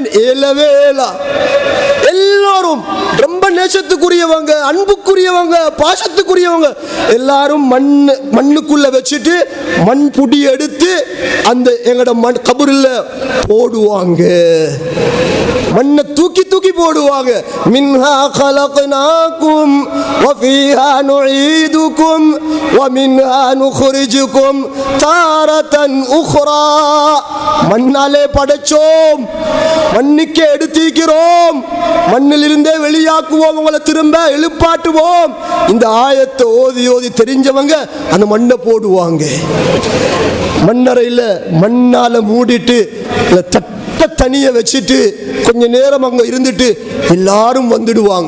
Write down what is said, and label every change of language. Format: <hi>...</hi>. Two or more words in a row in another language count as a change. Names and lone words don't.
<ta>ஏலவேலா எல்லாரும் ரொம்ப நேசத்துக்குரியவங்க, அன்புக்குரியவங்க, பாசத்துக்குரியவங்க எல்லாரும் மண்ணுக்குள்ள வச்சுட்டு மண் புடி எடுத்து அந்த எங்களோட மண் கபரில் போடுவாங்க. மண்ணை தூக்கி தூக்கி போடுவாங்க.</ta> <ar>மின்ஹா خلقناكم وفيها نعيدكم ومنها نخرجكم تارة أخرى.</ar> <ta>மண்ணாலே படைச்சோம், மண்ணுக்கே எடுத்திருக்கிறோம், மண்ணிலிருந்தே வெளியாக்குவோம், உங்களை திரும்ப எழுப்பாட்டுவோம். இந்த ஆயத்தை ஓதி ஓதி தெரிஞ்சவங்க அந்த மண்ணை போடுவாங்க. மண்ணறையில் மண்ணால மூடிட்டு தனிய வச்சுட்டு கொஞ்ச நேரம் அங்க இருந்துட்டு எல்லாரும் வந்துடுவாங்க.</ta>